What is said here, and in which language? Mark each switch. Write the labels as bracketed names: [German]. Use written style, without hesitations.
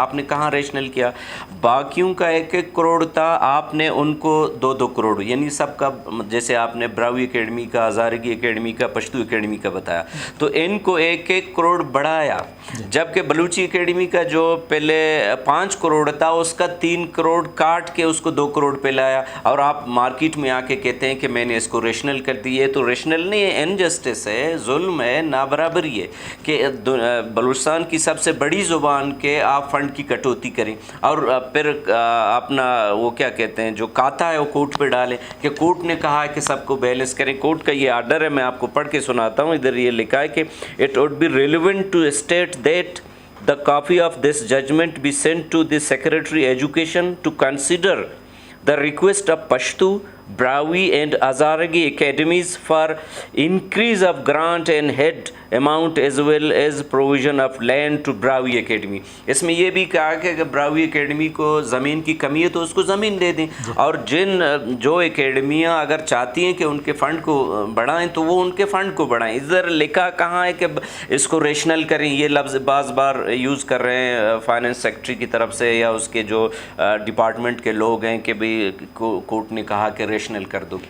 [Urdu] آپ نے کہاں ریشنل کیا؟ باقیوں کا 1-1 کروڑ تھا، آپ نے ان کو 2-2 کروڑ، یعنی سب کا، جیسے آپ نے براوی اکیڈمی کا، ہزارگی اکیڈمی کا، پشتو اکیڈمی کا بتایا، تو ان کو 1-1 کروڑ بڑھایا، جبکہ بلوچی اکیڈمی کا جو پہلے 5 کروڑ تھا اس کا 3 کروڑ کاٹ کے اس کو 2 کروڑ پہ لایا، اور آپ مارکیٹ میں آ کے کہتے ہیں کہ میں نے اس کو ریشنل کر دی. یہ تو ریشنل نہیں ہے، انجسٹس ہے، ظلم ہے، نابرابری ہے کہ بلوچستان کی سب سے بڑی زبان کے آپ فنڈ کی کٹوتی کریں، اور پھر اپنا وہ کیا کہتے ہیں جو کاتا ہے وہ کورٹ پہ ڈالیں کہ کورٹ نے کہا ہے کہ سب کو بیلنس کریں. کورٹ کا یہ آرڈر ہے، میں آپ کو پڑھ کے سناتا ہوں. ادھر یہ لکھا ہے کہ [English] it would be relevant to state that the copy of this judgment be sent to the Secretary Education to consider the request of Pashto, Brahui and Hazaragi academies for increase of grant and head amount as well as provision of land to Brahui Academy. [Urdu] اس میں یہ بھی کہا کہ اگر Brahui academy کو زمین کی کمی ہے تو اس کو زمین دے دیں، اور جو اکیڈمیاں اگر چاہتی ہیں کہ ان کے فنڈ کو بڑھائیں تو وہ ان کے فنڈ کو بڑھائیں. ادھر لکھا کہاں ہے کہ اس کو ریشنل کریں. یہ لفظ بعض بار یوز کر رہے ہیں فائنانس سیکٹری کی طرف سے یا اس کے جو ڈپارٹمنٹ کے لوگ ہیں کہ بھئی کورٹ نے کہا کہ ریشنل کر دو.